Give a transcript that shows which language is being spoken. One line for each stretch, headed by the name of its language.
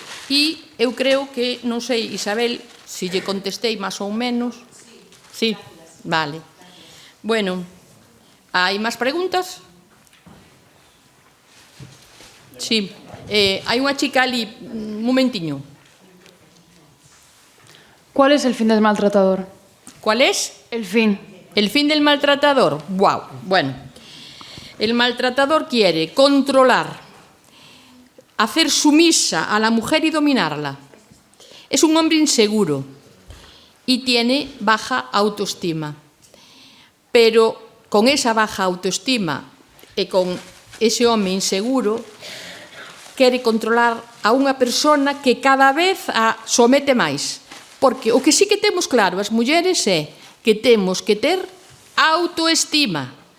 Galician: E eu creo que, non sei, Isabel, se lle contestei máis ou menos. Sí, vale. Bueno, hai máis preguntas? Sí, hai unha chica ali, un momentiño.
Spanish: ¿Cuál es el fin del maltratador? ¿Cuál es? El fin. El fin del maltratador. Wow. Bueno, el maltratador quiere controlar, hacer sumisa a la mujer y dominarla. Es un hombre inseguro y tiene baja autoestima.
Galician: Pero con esa baja autoestima e con ese home inseguro, quere controlar a unha persona que cada vez a somete máis. Porque o que sí que temos claro as mulleres é que temos que ter autoestima.